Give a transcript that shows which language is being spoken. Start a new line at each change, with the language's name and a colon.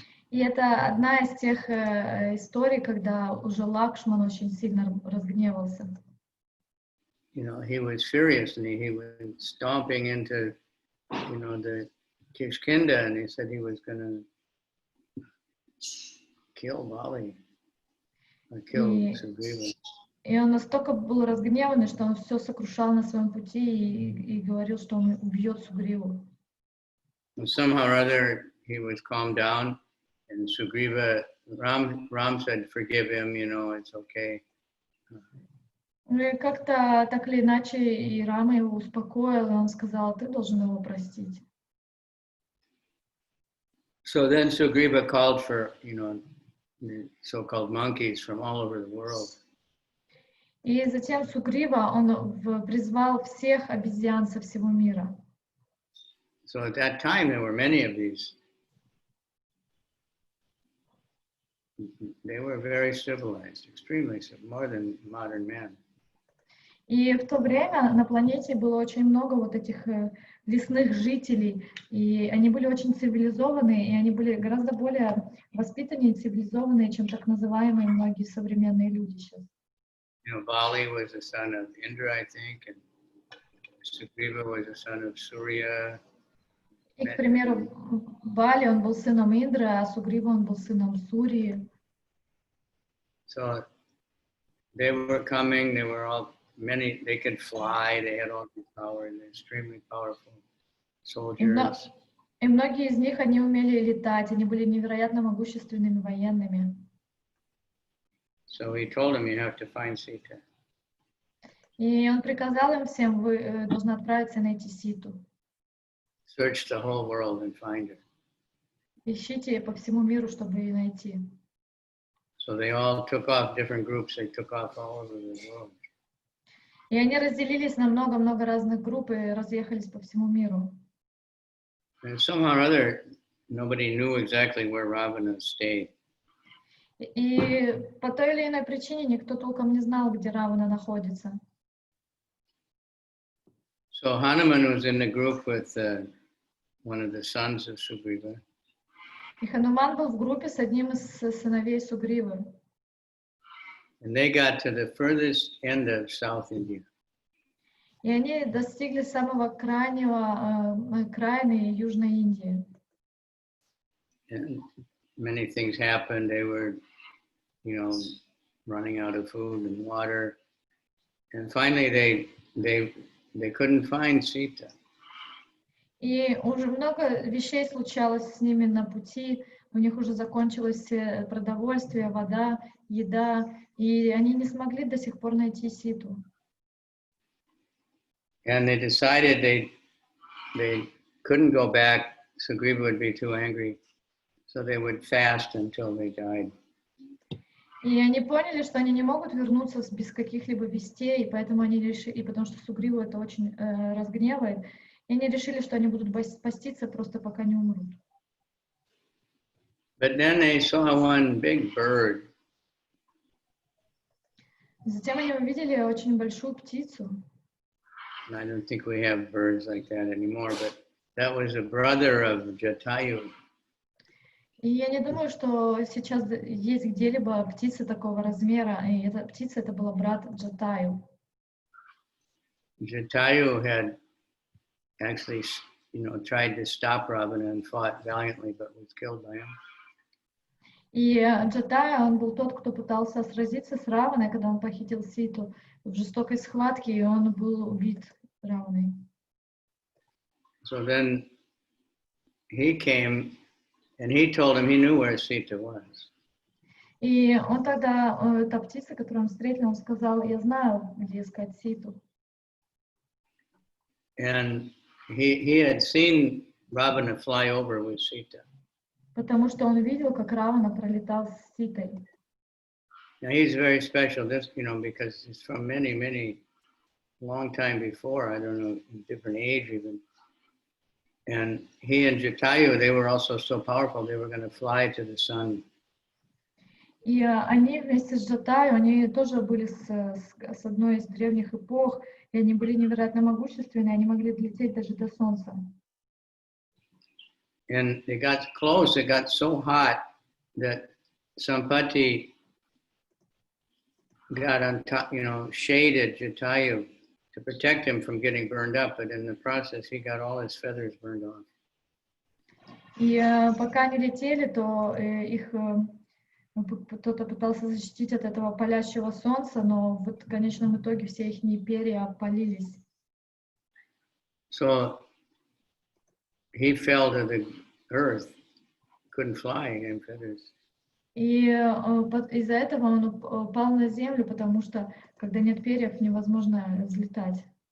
Russian: И это одна из тех историй, когда уже Лакшман очень сильно разгневался.
English: He was furious and he was stomping into, the Kishkinda, and he said he was going to kill Bali or kill Sugriva.
Russian: И он настолько был разгневанный, что он все сокрушал на своем пути и говорил, что он убьет Сугриву.
English: And somehow or other he was calmed down, and Sugriva, Ram said, "Forgive him, it's okay."
Russian: И как-то так или иначе и Рама его успокоил, и он сказал: ты должен его простить.
English: So then Sugriva called for, the so-called monkeys from all over the world.
Russian: И затем Сугрива, он призвал всех обезьян со всего мира.
English: So at that time there were many of these. They were very civilized, extremely civilized, more than modern men.
Russian: И в то время на планете было очень много вот этих лесных жителей, и они были очень цивилизованные, и они были гораздо более воспитанные и цивилизованные, чем так называемые многие современные люди сейчас.
English: Bali was the son of Indra, I think, and Sugriva was the son of Surya.
Russian: И, к примеру, Бали, он был сыном Индры, а Сугрива, он был сыном Сурии.
English: So they were coming, they were all many, they could fly, they had all these powers, they're extremely powerful soldiers.
Russian: И многие из них, они умели летать, они были невероятно могущественными военными.
English: So he told them, you have to find Sita.
Russian: И он приказал им всем: вы должны отправиться и найти Ситу.
English: Search the whole world and find her.
Russian: Ищите по всему миру, чтобы ее найти.
English: So they all took off, different groups, they took off all over the world.
Russian: И они разделились на много-много разных групп и разъехались по всему миру.
English: And somehow or other, nobody knew exactly where Ravana stayed.
Russian: И по той или иной причине никто толком не знал, где Равана находится.
English: So Hanuman was in the group with one of the sons of Sugriva.
Russian: И Хануман был в группе с одним из сыновей Сугривы.
English: And they got to the furthest end of South India.
Russian: И они достигли самого крайнего окраины Южной Индии.
English: And many things happened. They were, running out of food and water. And finally they couldn't find Sita.
Russian: И уже много вещей случалось с ними на пути. У них уже закончилось продовольствие, вода, еда. И они не смогли до сих пор найти Ситу.
English: And they decided they couldn't go back. Sugriva would be too angry. So they would fast until they died.
Russian: И они поняли, что они не могут вернуться без каких-либо вестей, и поэтому они решили, и потому что Сугриву это очень разгневает, и они решили, что они будут поститься просто пока не умрут.
English: But then they saw one big bird.
Russian: Затем они увидели очень большую птицу.
English: And I don't think we have birds like that anymore, but that was a brother of Jatayu.
Russian: И я не думаю, что сейчас есть где-либо птицы такого размера. И эта птица, это был брат Джатаю.
English: Jatayu had actually, tried to stop Ravana and fought valiantly, but was killed by him.
Russian: И Джатая, он был тот, кто пытался сразиться с Раваной, когда он похитил Ситу в жестокой схватке, и он был убит Раваной.
English: So then he came and he told him he knew where Sita was.
Russian: И он тогда, та птица, которую он встретил, он сказал: я знаю, где искать Ситу.
English: And he had seen Ravana fly over with Sita.
Russian: Потому что он видел, как Равана пролетал с Ситой.
English: Now he's very special, this, because it's from many, long time before, I don't know, different age even. And he and Jatayu, they were also so powerful, they were going to fly to the sun.
Russian: И они вместе с Джатаю, они тоже были с одной из древних эпох, и они были невероятно могущественны, они могли долететь даже до солнца.
English: And they got close, it got so hot that Sampati got on top, shaded Jatayu to protect him from getting burned up, but in the process he got all his feathers burned off.
Russian: И пока они летели, то их кто-то пытался защитить от этого палящего солнца, но в конечном итоге все их перья опалились.
English: So he fell to the earth, couldn't fly in feathers.
Russian: И из-за этого он упал на землю, потому что, когда нет перьев, невозможно взлетать.